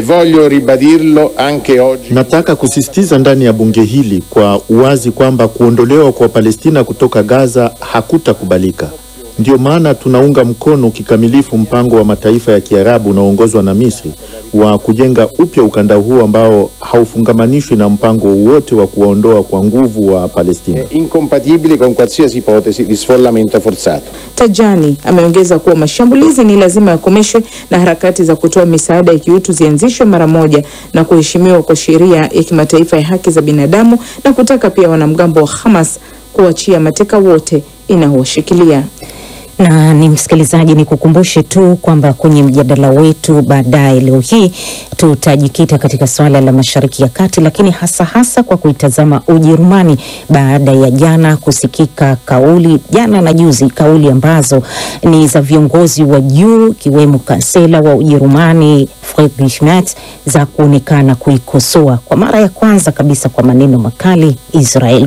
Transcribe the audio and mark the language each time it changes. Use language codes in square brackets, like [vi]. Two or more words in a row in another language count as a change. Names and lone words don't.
[sw] Nataka kusisitiza ndani ya bunge hili kwa uwazi kwamba kuondolewa kwa Palestina kutoka Gaza hakutakubalika. Ndio maana tunaunga mkono kikamilifu mpango wa mataifa ya Kiarabu unaoongozwa na Misri wa kujenga upya ukanda huu ambao haufungamanishwi na mpango wote wa kuondoa kwa nguvu wa Palestina. [it] Incompatibili con qualsiasi ipotesi di sfollamento forzato. [sw] Tajani ameongeza kuwa mashambulizi ni lazima yakomeshwe na harakati za kutoa misaada ya kiutu zianzishwe mara moja na kuheshimiwa kwa sheria ya kimataifa ya haki za binadamu, na kutaka pia wanamgambo wa Hamas kuachia mateka wote inaowashikilia. Na ni msikilizaji, ni kukumbushe tu kwamba kwenye mjadala wetu baadaye leo hii tutajikita katika swala la Mashariki ya Kati, lakini hasa kwa kuitazama Ujerumani baada ya jana kusikika kauli, jana na juzi, kauli ambazo ni za viongozi wa juu kiwemo kansela wa Ujerumani Friedrich Merz za kuonekana kuikosoa kwa mara ya kwanza kabisa kwa maneno makali Israel.